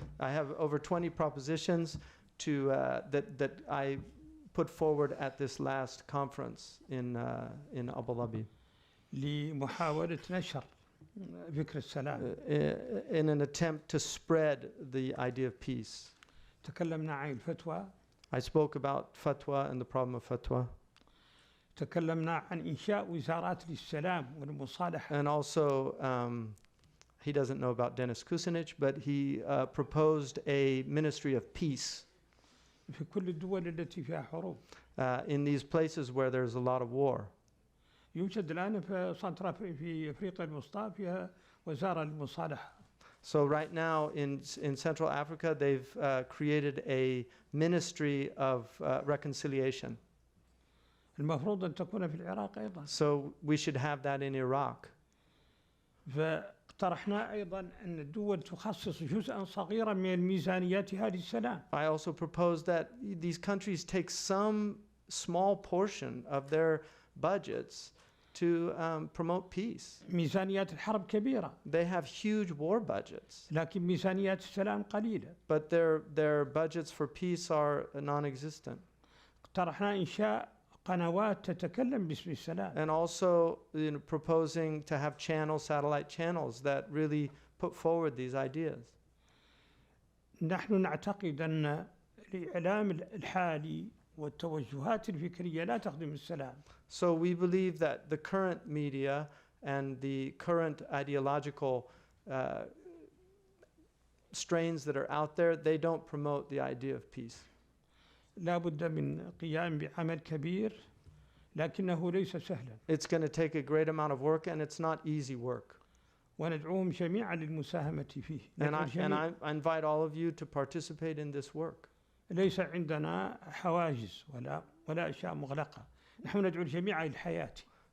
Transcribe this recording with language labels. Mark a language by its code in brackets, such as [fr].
[en] I have over 20 propositions that I put forward at this last conference in Abu Dhabi. [ar] لمحاولة نشر فكرة السلام. [en] In an attempt to spread the idea of peace. [ar] تكلمنا عن الفتوى. [en] I spoke about fatwa and the problem of fatwa. [ar] تكلمنا عن إنشاء وزارات للسلام والمصالحة. [en] And also, he doesn't know about Dennis Kucinich, but he proposed a ministry of peace [ar] في كل الدول التي فيها حروب. [en] In these places where there's a lot of war. [ar] يوجد الآن في أفريقيا الوسطى فيها وزارة للمصالحة. [en] So right now in Central Africa, they've created a ministry of reconciliation. [ar] المفروض أن تكون في العراق أيضا. [en] So we should have that in Iraq. [ar] فاقترحنا أيضا أن الدول تخصص جزءا صغيرا من ميزانياتها للسلام. [en] I also proposed that these countries take some small portion of their budgets to promote peace. [ar] ميزانيات الحرب كبيرة. [en] They have huge war budgets. [ar] لكن ميزانيات السلام قليلة. [en] But their budgets for peace are non-existent. [ar] اقترحنا إنشاء قنوات تتكلم باسم السلام. [en] And also, proposing to have satellite channels that really put forward these ideas. [ar] نحن نعتقد أن الإعلام الحالي والتوجهات الفكرية لا تخدم السلام. [en] So we believe that the current media and the current ideological strains that are out there, they don't promote the idea of peace. [ar] لا بد من قيام بعمل كبير لكنه ليس سهلا. [en] It's going to take a great amount of work and it's not easy work. [ar] وندعوهم جميعا للمساهمة فيه. [en] And I invite all of you to participate in this work. [ar] ليس عندنا حواجز ولا أشياء مغلقة. نحن ندعو الجميع إلى الحياة.